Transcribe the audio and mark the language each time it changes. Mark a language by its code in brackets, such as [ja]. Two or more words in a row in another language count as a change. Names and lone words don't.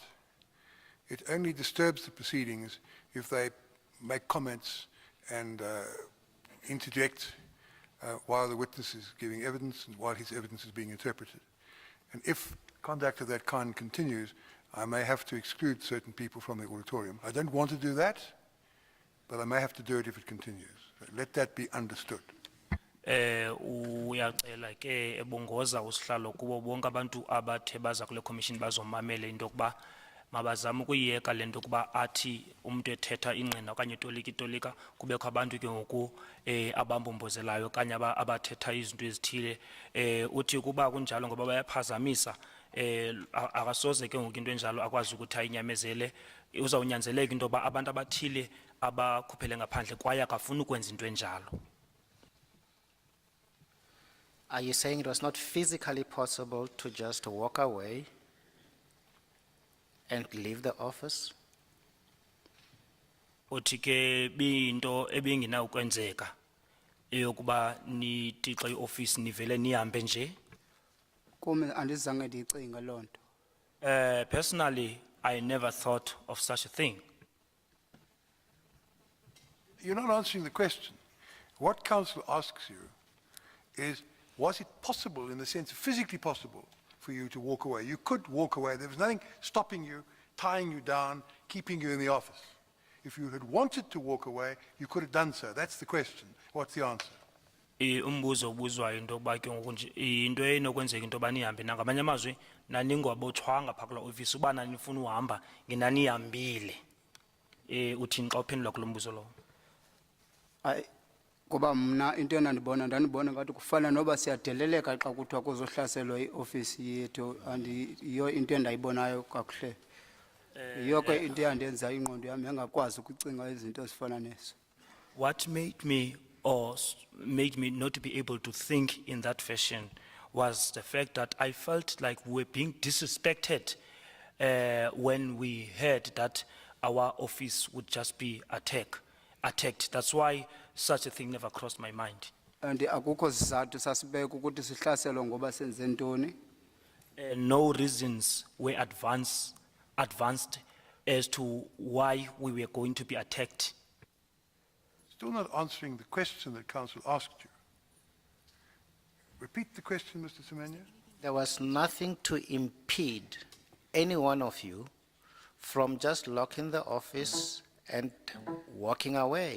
[en] It only disturbs the proceedings if they make comments and interject while the witness is giving evidence and while his evidence is being interpreted. And if conduct of that kind continues, I may have to exclude certain people from the auditorium. I don't want to do that, but I may have to do it if it continues. Let that be understood. [xh] Uyacela ke ebongoza usihlalo kubo bonke abantu abathe baza kule commission bazomamela into yokuba mabazama ukuyiyeka le nto yokuba athi umuntu ethetha ingqina okanye itolika kubekho abantu ke ngoku abambombozelayo okanye abathetha izinto ezithile uthi kuba kunjalo ngoba bayaphazamisa akasoze ke ngoku into enjalo akwazi ukuthi ayinyamezele uzawunyanzeleka into yoba abantu abathile abakhuphele ngaphandle kwaye akafuni ukwenza into enjalo. [en] Are you saying it was not physically possible to just walk away and leave the office? [xh] Uthi ke biyinto ebingina ukwenzeka eyokuba nithi xa ioffice nivele nihambe nje. Kumi andizange ndiyicinga loo nto. [en] Personally, I never thought of such a thing. You're not answering the question. What council asks you is, was it possible, in the sense physically possible, for you to walk away? You could walk away. There was nothing stopping you, tying you down, keeping you in the office. If you had wanted to walk away, you could have done so. That's the question. What's the answer? [xh] Umbuzo obuzwayo into yokuba ke ngoku nje into enokwenzeka into yoba nihambe nangamanye amazwi naningabotshwanga phaa kulaa ofisi uba nanifuna uhamba ngenanihambile. Uthini xa uphendula kulo mbuzo lowo? Hayi kuba mna into ndanibona ngathi kufana noba siyadeleleka xa kuthiwa kuzohlaselwa iofisi yethu andiyiyo into endayibonayo kakuhle. Yiyo ke into eyandenza ingqondo yami yangakwazi ukucinga izinto ezifana nezo. [en] What made me not to be able to think in that fashion was the fact that I felt like we were being disrespected when we heard that our office would just be attacked. That's why such a thing never crossed my mind. [xh] And akukho sizathu sasibeka ukuthi sihlaselwe ngoba senze ntoni. [en] No reasons were advanced as to why we were going to be attacked. Still not answering the question that council asked you. Repeat the question, Mr. Semenya. There was nothing to impede any one of you from just locking the office and walking away.